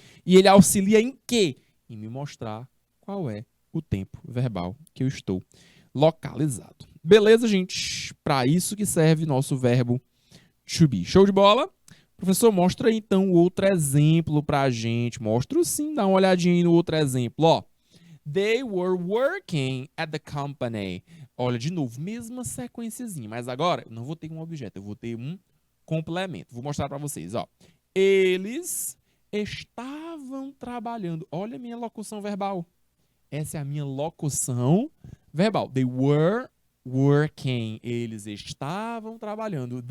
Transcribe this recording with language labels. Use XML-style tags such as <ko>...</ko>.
<pt>E ele auxilia em quê? Em me mostrar qual é o tempo verbal que eu estou localizado. Beleza, gente? Para isso que serve nosso verbo to be. Show de bola? Professor, mostra aí, então, o outro exemplo para a gente. Mostro sim, dá uma olhadinha aí no outro exemplo.</pt> <en>Ó, they were working at the company.</en> <pt>Olha, de novo, mesma sequenciazinha, mas agora eu não vou ter um objeto, eu vou ter um complemento. Vou mostrar para vocês, ó. Eles estavam trabalhando. Olha a minha locução verbal. Essa é a minha locução verbal.</pt> <en>They were working.</en> <pt>Eles estavam trabalhando.</pt>